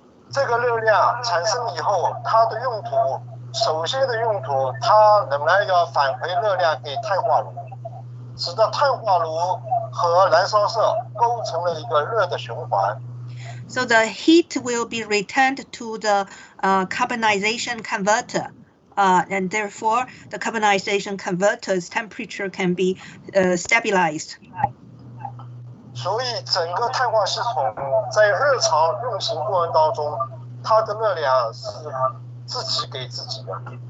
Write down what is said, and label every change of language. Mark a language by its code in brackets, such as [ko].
[zh] 这个热量产生以后，它的用途，首先的用途，它仍然要返回热量给碳化炉，使得碳化炉和燃烧室构成了一个热的循环。 [en] So the heat will be returned to the carbonization converter, and therefore the carbonization converter's temperature can be stabilized. [zh] 所以整个碳化系统在日常运行过程当中，它的热量是自己给自己的。